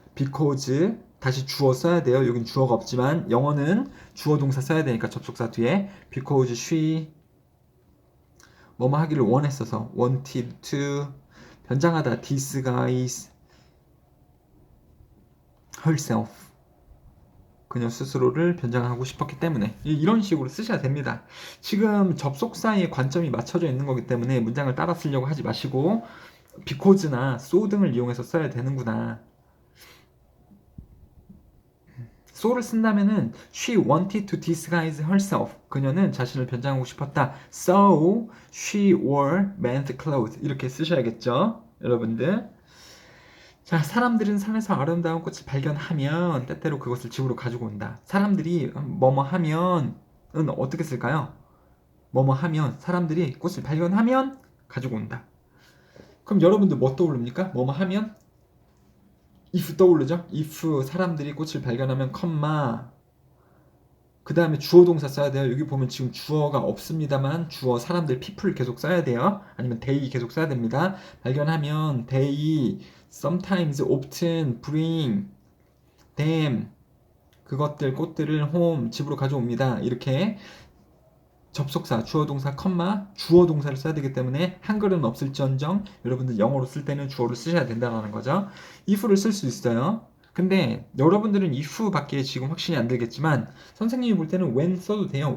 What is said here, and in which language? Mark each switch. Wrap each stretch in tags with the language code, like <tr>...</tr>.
<ko>because 다시 주어 써야 돼요. 여긴 주어가 없지만 영어는 주어 동사 써야 되니까 접속사 뒤에</ko> <en>because she</en> <ko>뭐뭐 하기를 원했어서</ko> <en>wanted to</en> <ko>변장하다</ko> <en>disguise herself</en> <ko>그녀 스스로를 변장하고 싶었기 때문에 이런 식으로 쓰셔야 됩니다. 지금 접속사의 관점이 맞춰져 있는 거기 때문에 문장을 따라 쓰려고 하지 마시고 because나 so 등을 이용해서 써야 되는구나. so를 쓴다면은</ko> <en>she wanted to disguise herself.</en> <ko>그녀는 자신을 변장하고 싶었다.</ko> <en>So she wore men's clothes.</en> <ko>이렇게 쓰셔야겠죠, 여러분들. 자, 사람들은 산에서 아름다운 꽃을 발견하면 때때로 그것을 집으로 가지고 온다. 사람들이 뭐뭐 하면은 어떻게 쓸까요? 뭐뭐 하면 사람들이 꽃을 발견하면 가지고 온다. 그럼 여러분들 뭐 떠오릅니까? 뭐뭐 하면 if 떠오르죠? if 사람들이 꽃을 발견하면 컴마 그 다음에 주어 동사 써야 돼요. 여기 보면 지금 주어가 없습니다만 주어 사람들 people 계속 써야 돼요. 아니면 they 계속 써야 됩니다. 발견하면</ko> <en>they sometimes often bring them</en> <ko>그것들 꽃들을</ko> <en>home</en> <ko>집으로 가져옵니다. 이렇게 접속사, 주어 동사, 컴마, 주어 동사를 써야 되기 때문에 한글은 없을지언정 여러분들 영어로 쓸 때는 주어를 쓰셔야 된다는 거죠. if를 쓸 수 있어요. 근데 여러분들은 if 밖에 지금 확신이 안 들겠지만 선생님이 볼 때는 when 써도 돼요.</ko>